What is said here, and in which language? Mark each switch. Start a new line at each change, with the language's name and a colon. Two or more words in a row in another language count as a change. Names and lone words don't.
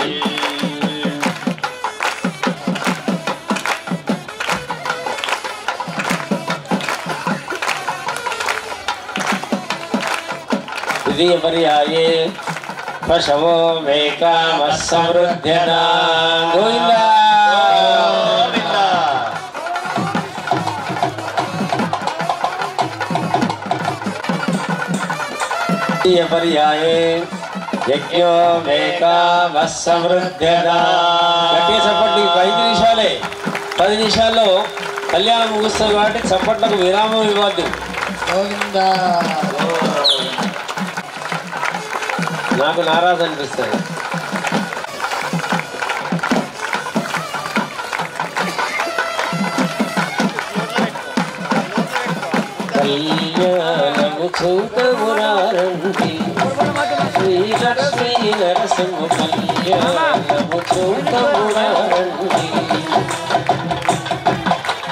Sanskrit: द्वितीय पर्याये पशवो मे कामः समृद्ध्यता गोविंद द्वितीय पर्याये यज्ञो मे कामः समृद्ध्यता
Telugu: గట్టిగా చప్పట్లు 5 నిమిషాలే 10 నిమిషాల్లో కళ్యాణం ముగుస్తుంది కాబట్టి చప్పట్లకు విరామం ఇవ్వద్దు గోవిందా నాకు నారాజు అనిపిస్తుంది కళ్యాణము చూతమురారండి శ్రీ లక్ష్మీ నరసింహ కళ్యాణము చూతమురారండి